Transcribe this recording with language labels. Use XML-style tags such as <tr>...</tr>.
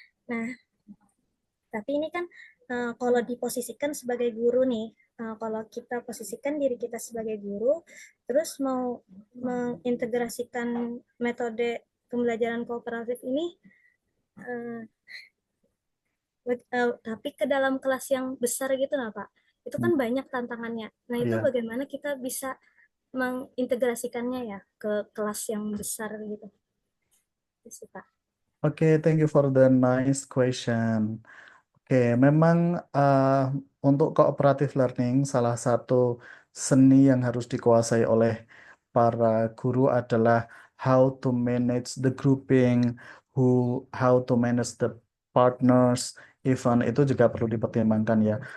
<id>Nah, tapi ini kan kalau diposisikan sebagai guru nih, kalau kita posisikan diri kita sebagai guru, terus mau mengintegrasikan metode pembelajaran kooperatif ini, tapi ke dalam kelas yang besar gitu nah Pak, itu kan banyak tantangannya. Nah itu Iya. bagaimana kita bisa mengintegrasikannya ya ke kelas yang besar gitu. Itu sih, Pak.</id> <en>Okay, thank you for the nice question.</en> <id>Oke, memang untuk cooperative learning salah satu seni yang harus dikuasai oleh para guru adalah</id> <en>how to manage the grouping, how to manage the partners, even</en> <id>itu juga perlu dipertimbangkan ya.</id>